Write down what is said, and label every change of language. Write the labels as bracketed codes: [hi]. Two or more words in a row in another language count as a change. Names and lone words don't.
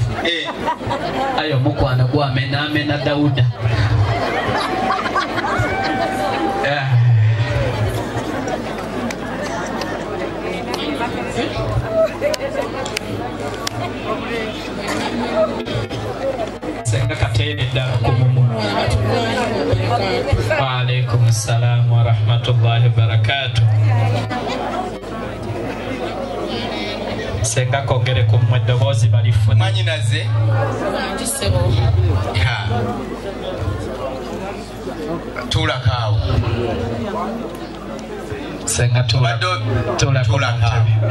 [lg] Ayo omukwano gwamenaamena Dawuda. Senga katere ddala ku mumu. [ar] وعليكم السلام ورحمة الله وبركاته. [lg] Senga kongere ku mmwe eddoboozi balifuna. Mwanyinaze? Tuulakaawo. Senga tuulakaawo.